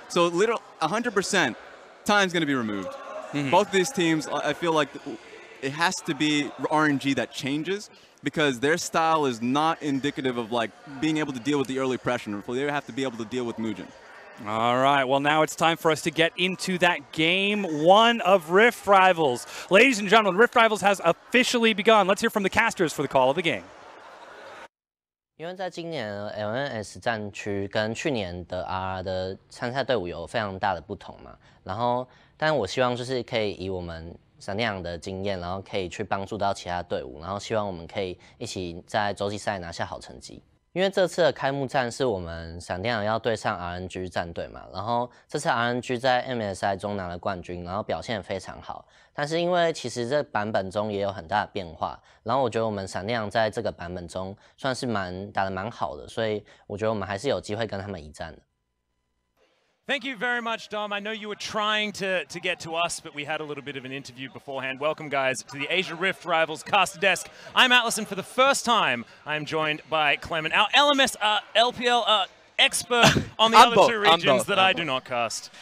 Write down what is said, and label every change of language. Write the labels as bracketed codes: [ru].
[en] So literally 100% time's going to be removed. Both of these teams, I feel like it has to be RNG that changes, because their style is not indicative of like being able to deal with the early pressure. They have to be able to deal with Muujin. All right, well, now it's time for us to get into that game one of Rift Rivals. Ladies and gentlemen, Rift Rivals has officially begun. Let's hear from the casters for the call of the game. [zh] 因为在今年的 LMS 战区跟去年的 RR 的参赛队伍有非常大的不同嘛，然后，但我希望就是可以以我们闪电狼的经验，然后可以去帮助到其他队伍，然后希望我们可以一起在洲际赛拿下好成绩。因为这次的开幕战是我们闪电狼要对上 RNG 战队嘛，然后这次 RNG 在 MSI 中拿了冠军，然后表现非常好。但是因为其实这版本中也有很大的变化，然后我觉得我们闪电狼在这个版本中算是打得蛮好的，所以我觉得我们还是有机会跟他们一战的。 [en] Thank you very much, Dom. I know you were trying to get to us, but we had a little bit of an interview beforehand. Welcome, guys, to the Asia Rift Rivals Caster Desk. I'm Atlas, and for the first time, I'm joined by Clement. Our LMS, LPL, expert on the other two regions that I do not cast.